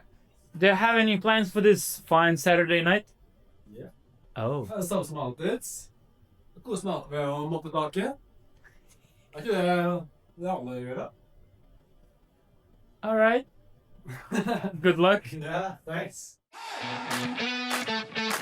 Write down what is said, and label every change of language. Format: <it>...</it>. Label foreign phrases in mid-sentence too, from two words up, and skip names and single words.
<en>do you have any plans for this fine Saturday night? Yeah. Oh.</en> <no>Samme som alltid. Kos meg alltid ved å moppe kake. Er ikke det alle gjør da?</no> <en>All right. Good luck. Yeah, thanks.</en>